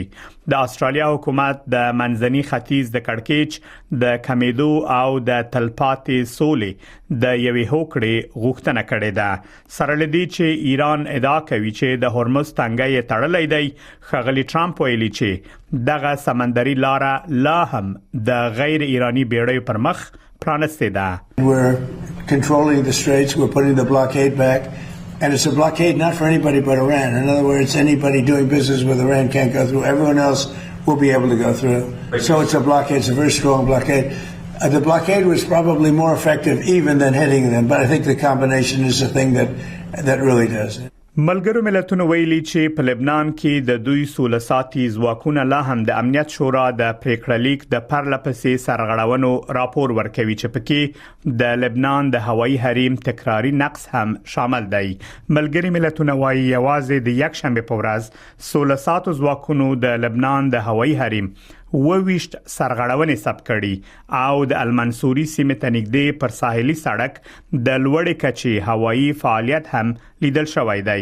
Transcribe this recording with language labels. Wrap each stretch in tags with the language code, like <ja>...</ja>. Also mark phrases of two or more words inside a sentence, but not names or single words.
<ps>د استرالیا حکومت د منځني ختیځ د کړکېچ د کمیدو او د تلپاتې سولې د یوې هوکړې غوښتنه کړې ده. سره لدی چې ایران ادعا کوي چې د هرمز تنګي تړلې دی. خغلی ټرمپ ویلي چې دغه سمندري لاره لا هم د غیر ایرانی بیړیو پر مخ پرانسته ده.</ps> <en>We're controlling the straits, we're putting the blockade back, and it's a blockade not for anybody but Iran. In other words, anybody doing business with Iran can't go through. Everyone else will be able to go through. So it's a blockade, it's a very strong blockade. The blockade was probably more effective even than hitting them, but I think the combination is the thing that really does it.</en> <ps>ملګرو ملتونو ویلي چې په لبنان کې د دوی سولساتي ځواکونه لا هم د امنیت شورا د پریکړه لیک د پرلپسې سرغړونو راپور ورکوي چې پکې د لبنان د هوایي حریم تکراری نقص هم شامل دی. ملګری ملتونو وايي یوازې د یک شنبه په ورځ سولساتو ځواکونو د لبنان د هوایي حریم وویشت سرغړونې ثبت کړي او د المنصوري سیمه ته نږدې پر ساحلي سړک د لوړې کچې هوایي فعالیت هم لیدل شوی دی.</ps>